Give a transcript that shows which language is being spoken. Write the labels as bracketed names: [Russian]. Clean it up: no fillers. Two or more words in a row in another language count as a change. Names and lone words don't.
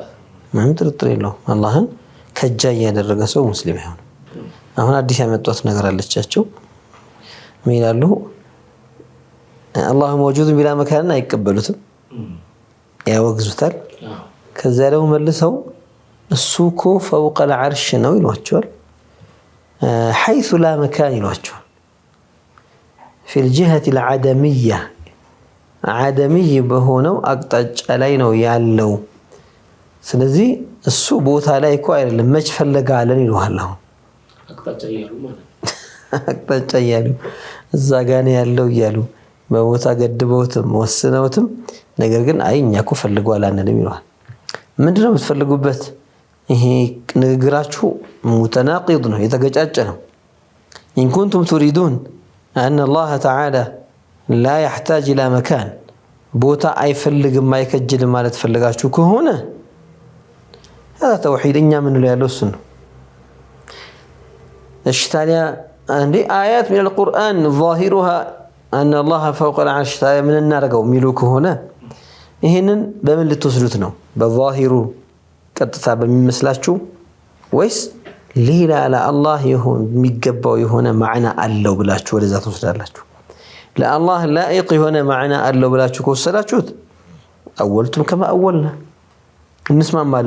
[Amharic] ምንም ጥርጥር የለውም። አላህን ከጃ ያደረገ ሰው ሙስሊም አይሆንም። አሁን አዲስ ያመጣት ነገር አለቻቸው ምን ይላሉ? [Arabic] الله موجود بلا مكان [Amharic] አይቀበሉትም፣ ያወግዙታል። ከዛ ደግሞ መልሰው እሱ እኮ [Arabic] فوق العرش [Amharic] ነው ይሏቸዋል። [Arabic] حيث لا مكان [Amharic] ይሏቸዋል። [Arabic] في الجهة العدمية عدمي [Amharic] በሆነው አቅጣጫ ላይ ነው ያለው። ስለዚህ እሱ ቦታ ላይ እኮ አይደለም መች ፈለጋለን ይሏል። አሁን አቅጣጫ እያሉ እዛ ጋር ነው ያለው እያሉ በቦታ ገድበውትም ወስነውትም ነገር ግን አይ እኛ እኮ ፈልጓል አንልም ይሏል። ምንድነው የምትፈልጉበት? ይሄ ንግግራችሁ ሙተናቂድ ነው፣ የተገጫጨ ነው። [Arabic] إن كنتم تريدون أن الله تعالى لا يحتاج إلى مكان [Amharic] ቦታ አይፈልግም አይከጅልም ማለት ፈልጋችሁ ከሆነ [Arabic] هذا توحيد [Amharic] እኛ ምን ላይ ያለው እሱ ነው። እሺ ታዲያ አንዴ አያት [Arabic] من القرآن ظاهرها أن الله فوق العرش [Amharic] ታዲያ ምን እናደርገው የሚሉ ከሆነ ይሄንን በምን ልትወስዱት ነው? በዛሂሩ ቀጥታ በሚመስላችሁ ወይስ ሌላ ለአላህ ይሁን የሚገባው የሆነ ማዕና አለው ብላችሁ ወደዛ ትወስዳላችሁ? ለአላህ ላኢቅ የሆነ ማዕና አለው ብላችሁ ከወሰዳችሁት [Arabic] أولتم كما أولنا [Amharic] እንስማማለን፣